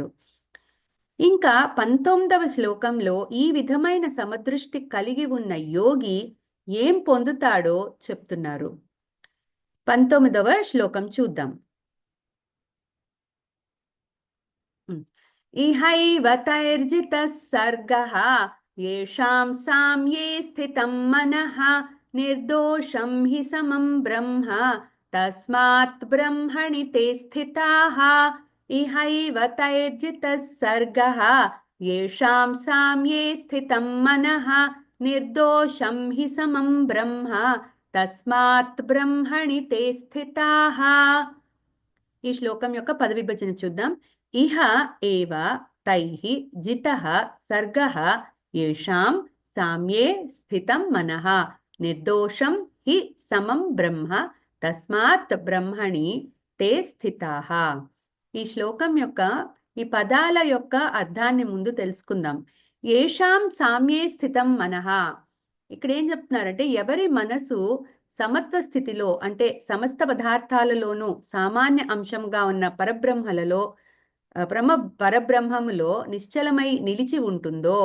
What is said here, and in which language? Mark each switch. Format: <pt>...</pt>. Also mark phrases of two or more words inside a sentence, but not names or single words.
<te>ఇంకా 19వ శ్లోకంలో ఈ విధమైన సమదృష్టి కలిగి ఉన్న యోగి ఏం పొందుతాడో చెప్తున్నారు. 19వ శ్లోకం చూద్దాం.</te> <sa>ఇహైవ తైర్జితః సర్గః యేషాం సామ్యే స్థితం మనః నిర్దోషం హి సమం బ్రహ్మ తస్మాత్ బ్రహ్మణి తే స్థితాః. ఇహైవ తైర్జితః సర్గః యేషాం సామ్యే స్థితం మనః నిర్దోషం హి సమం బ్రహ్మ తస్మాత్ బ్రహ్మణి తే స్థితాః.</sa> <te>ఈ శ్లోకం యొక్క పదవిభజన చూద్దాం.</te> <sa>ఇహ ఏవ తైః జితః సర్గః యేషాం సామ్యే స్థితం మనః నిర్దోషం హి సమం బ్రహ్మ తస్మాత్ బ్రహ్మణి తే స్థితాః.</sa> <te>ఈ శ్లోకం యొక్క ఈ పదాల యొక్క అర్థాన్ని ముందు తెలుసుకుందాం.</te> <sa>యేషాం సామ్యే స్థితం మనః,</sa> <te>ఇక్కడ ఏం చెప్తున్నారంటే ఎవరి మనసు సమత్వ స్థితిలో, అంటే సమస్త పదార్థాలలోనూ సామాన్య అంశంగా ఉన్న పరబ్రహ్మములో నిశ్చలమై నిలిచి ఉంటుందో.</te>